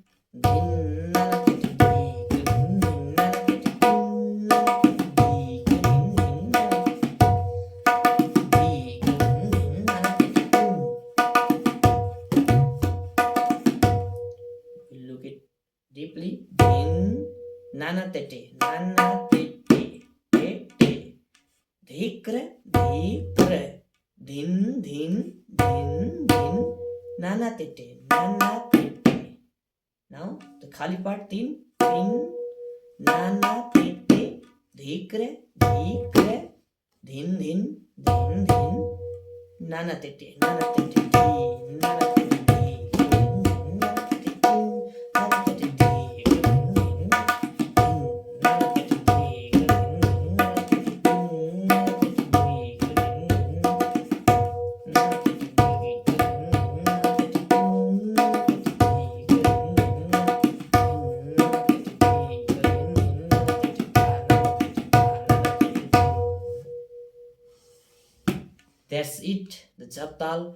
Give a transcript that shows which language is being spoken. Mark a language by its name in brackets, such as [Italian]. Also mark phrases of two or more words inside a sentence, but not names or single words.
[English] Dhin Na Titi Dhi, Dhin Dhin Na Titi, Dhin Na Titi Dhi, Dhin Dhin Na Titi Dhi, Dhin Dhin Na Titi Dhin. We look it deeply. Dhin Nana Tete, Nana Tete, Tete. DhiKra, DhiKra. Dhin Dhin, Dhin Dhin. Nana Tete, Nana Tete. Now the khali part. Dhin, Dhin, Nana Tete, DhiKra, DhiKra, Dhin Dhin, Dhin Dhin, Nana Tete, Nana Tete, Dhi, Nana Tete, Dhi, Dhin Dhin, Nana Tete, Dhin, Nana Tete, Dhi, Dhin Dhin, Nana Tete, Dhi, Dhin Dhin, Nana Tete, Dhin, Nana Tete, Dhi, Dhin Dhin, Nana Tete, Dhi, That's it, the Jhap Taal.